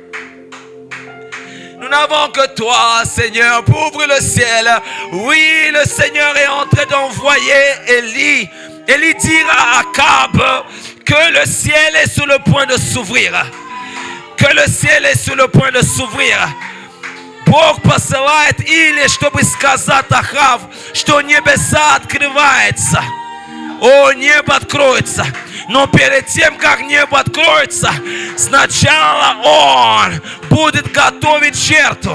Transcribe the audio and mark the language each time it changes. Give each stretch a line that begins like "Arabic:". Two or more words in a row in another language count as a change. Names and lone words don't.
French: Nous n'avons que toi, Seigneur, pour ouvrir le ciel. Oui, le Seigneur est en train d'envoyer Élie. Élie dira à Akab que le ciel est sur le point de s'ouvrir. Que le ciel est sur le point de s'ouvrir.
Russian: Бог посылает или чтобы сказать Ахав, что небеса открываются. О, небо откроется. Но перед тем, как небо откроется, сначала Он будет готовить жертву.